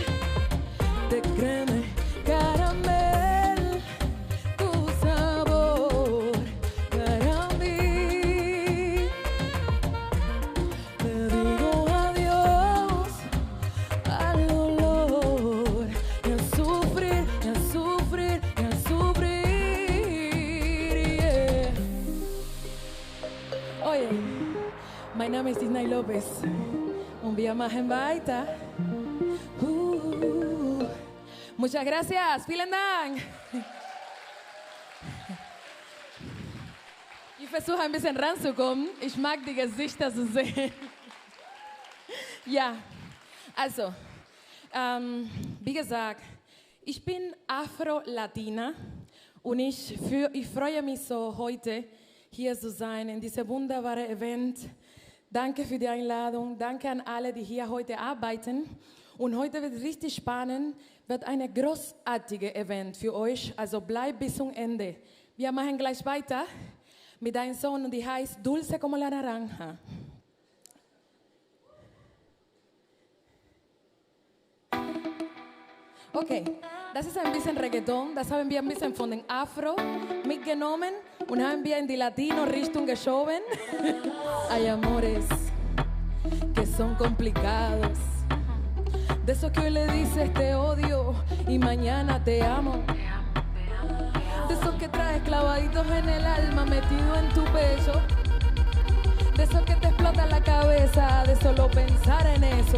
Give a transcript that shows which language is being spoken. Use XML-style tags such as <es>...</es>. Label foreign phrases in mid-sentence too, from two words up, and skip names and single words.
<es>De crema y caramel, tu sabor para mí. Le digo adiós al dolor y al sufrir, y al sufrir, y al sufrir. Yeah. Oye,</es> <de>mein Name ist Disnay López und wir machen weiter.</de> <es>Muchas gracias,</es> <de>vielen Dank. Ich versuche ein bisschen ranzukommen. Ich mag die Gesichter zu sehen. Ja, also, wie gesagt, ich bin Afro-Latina und ich freue mich so, heute hier zu sein in diesem wunderbaren Event. Danke für die Einladung, danke an alle, die hier heute arbeiten. Und heute wird richtig spannend, wird ein großartiges Event für euch, also bleibt bis zum Ende. Wir machen gleich weiter mit einem Song, die heißt Dulce como la naranja. Okej, das ist ein bisschen Reggaeton, das haben wir ein bisschen von den Afro mitgenommen und haben wir in die Latino-Richtung geschoben.</de> <es>Hay amores que son complicados, de esos que hoy le dices te odio y mañana te amo, de esos que traes clavaditos en el alma metido en tu pecho, de esos que te explota la cabeza de solo pensar en eso.</es>